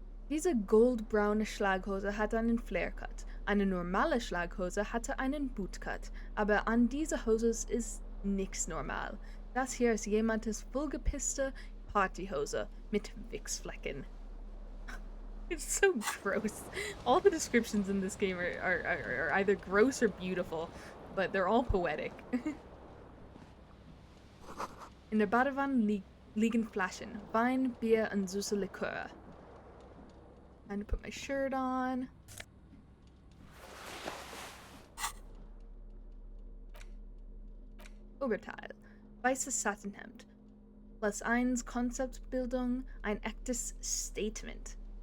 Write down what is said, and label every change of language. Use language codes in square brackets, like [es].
[de] Diese goldbraune Schlaghose hatte einen Flare-cut. Eine normale Schlaghose hatte einen Bootcut. Aber an dieser Hose ist nichts normal. Das hier ist jemandes vollgepisste Partyhose mit Wichsflecken. [en] It's so gross. All the descriptions in this game are either gross or beautiful, but they're all poetic. [de] In der Badewanne liegen Flaschen. Wein, Bier und süße Likör. [en] Time to put my shirt on. [de] Oberteil. Weißes Satinhemd. +1 Konzeptbildung, ein echtes Statement.